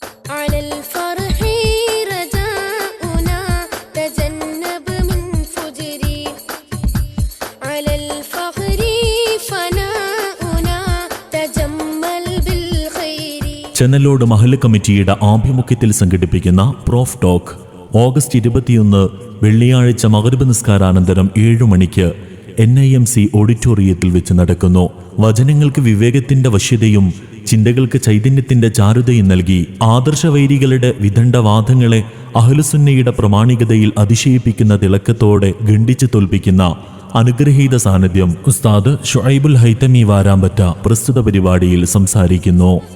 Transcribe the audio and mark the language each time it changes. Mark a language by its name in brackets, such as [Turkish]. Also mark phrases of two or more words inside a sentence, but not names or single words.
[Arabic] على الفرح رجاؤنا تجنب من فجري على الفخر فناؤنا تجمل بالخير. [Malayalam] ചെന്നലോട് മഹല്ല് കമ്മിറ്റിയുടെ ആഭിമുഖ്യത്തിൽ സംഘടിപ്പിക്കുന്ന പ്രോഫ് ടോക്ക് ഓഗസ്റ്റ് 21 വെള്ളിയാഴ്ച മഗ്‌രിബ് നിസ്കാരാനന്തരം 7 മണിക്ക് NIMC ഓഡിറ്റോറിയത്തിൽ വെച്ച് നടക്കുന്നു. വചനങ്ങൾക്ക് വിവേകത്തിന്റെ വശ്യതയും ചിന്തകൾക്ക് ചൈതന്യത്തിന്റെ ചാരുതയും നൽകി ആദർശവൈരികളുടെ വിദണ്ഡവാദങ്ങളെ അഹ്ലുസുന്നയുടെ പ്രമാണികതയിൽ അതിശയിപ്പിക്കുന്ന തിളക്കത്തോടെ ഖണ്ഡിച്ചു തോൽപ്പിക്കുന്ന അനുഗ്രഹീത സാന്നിധ്യം ഉസ്താദ് ഷുഐബുൽ ഹൈതമി വാരാമ്പറ്റ പ്രസ്തുത പരിപാടിയിൽ സംസാരിക്കുന്നു.